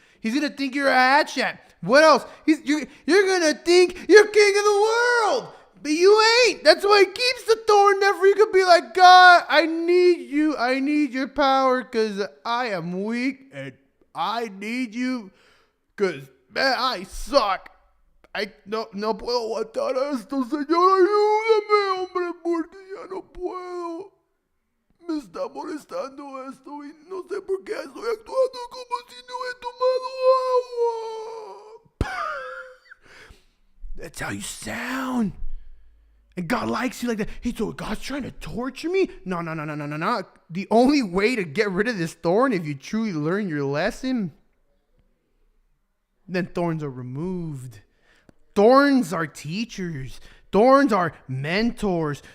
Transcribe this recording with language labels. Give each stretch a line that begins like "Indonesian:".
English: He's going to think you're a hatchet. What else? You're going to think you're king of the world. But you ain't. That's why he keeps the thorn there for you could be like, God, I need you. I need your power because I am weak. And I need you because, man, I suck.
Spanish: No puedo aguantar esto, Señor. Ayúdame, hombre, porque ya no puedo. Me está molestando esto y no sé por qué estoy actuando como si no he tomado agua.
English: That's how you sound. And God likes you like that. So God's trying to torture me? No. The only way to get rid of this thorn, if you truly learn your lesson, then thorns are removed. Thorns are teachers. Thorns are mentors.